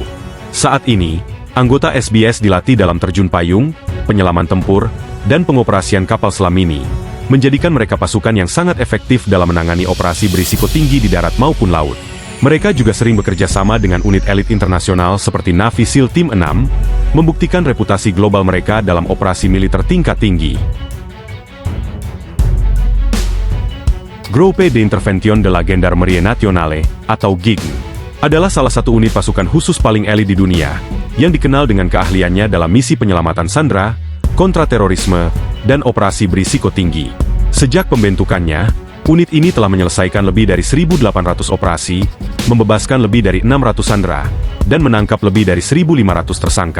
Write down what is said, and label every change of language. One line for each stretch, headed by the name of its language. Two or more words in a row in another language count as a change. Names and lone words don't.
Indonesian: Saat ini, anggota SBS dilatih dalam terjun payung, penyelaman tempur, dan pengoperasian kapal selam mini, menjadikan mereka pasukan yang sangat efektif dalam menangani operasi berisiko tinggi di darat maupun laut. Mereka juga sering bekerja sama dengan unit elit internasional seperti Navy SEAL Team 6, membuktikan reputasi global mereka dalam operasi militer tingkat tinggi. Grupo de Intervención de la Gendarmerie Nacional, atau GIGN, adalah salah satu unit pasukan khusus paling elit di dunia, yang dikenal dengan keahliannya dalam misi penyelamatan sandera, kontraterorisme, dan operasi berisiko tinggi. Sejak pembentukannya, unit ini telah menyelesaikan lebih dari 1.800 operasi, membebaskan lebih dari 600 sandera, dan menangkap lebih dari 1.500 tersangka.